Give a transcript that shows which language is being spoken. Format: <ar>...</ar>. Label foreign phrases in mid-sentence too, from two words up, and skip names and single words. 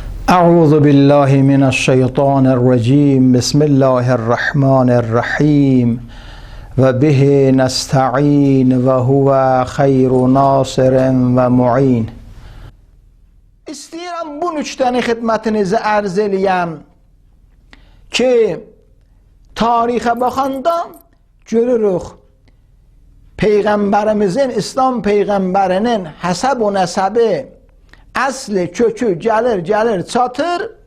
<ar>أعوذ بالله من الشيطان الرجيم بسم الله الرحمن الرحيم وبه نستعين وهو خير ناصر ومعين.</ar> <az>İstəyirəm bu nüktəni xidmətinizə ərz eləyəm ki, tarixə baxanda görürük Peyğəmbərimizin, İslam Peyğəmbərinin həsəb o nəsəbi, əsli, kökü gəlir çatır</az>